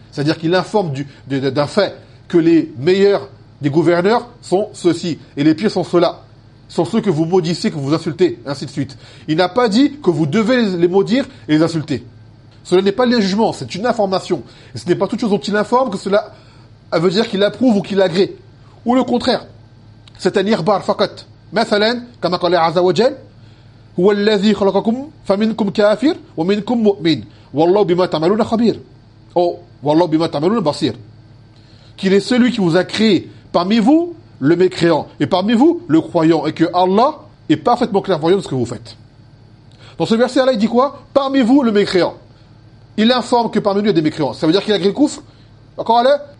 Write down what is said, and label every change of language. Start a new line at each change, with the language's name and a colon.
French: C'est-à-dire qu'il informe d'un fait que les meilleurs des gouverneurs sont ceux-ci, et les pires sont ceux-là. Sont ceux que vous maudissez, que vous insultez, ainsi de suite. Il n'a pas dit que vous devez les maudire et les insulter. Cela n'est pas légèrement, c'est une information. Et ce n'est pas toute chose dont il informe que cela veut dire qu'il approuve ou qu'il agrée. Ou le contraire. C'est un irbar faqat.
Arabic: Mathalan,
French: comme a parlé
Arabic: Azza wa Jal, هو الذي خلقكم فمنكم كافر ومنكم مؤمن والله بما تعملون خبير. Oh, والله بما تعملون بصير.
French: Qu'il est celui qui vous a créé parmi vous le mécréant et parmi vous le croyant, et que Allah est parfaitement clairvoyant de ce que vous faites. Dans ce verset-là, il dit quoi? Parmi vous le mécréant. Il informe que parmi nous, il y a des mécréants. Ça veut dire qu'il agrée le kufr. D'accord, Allah ?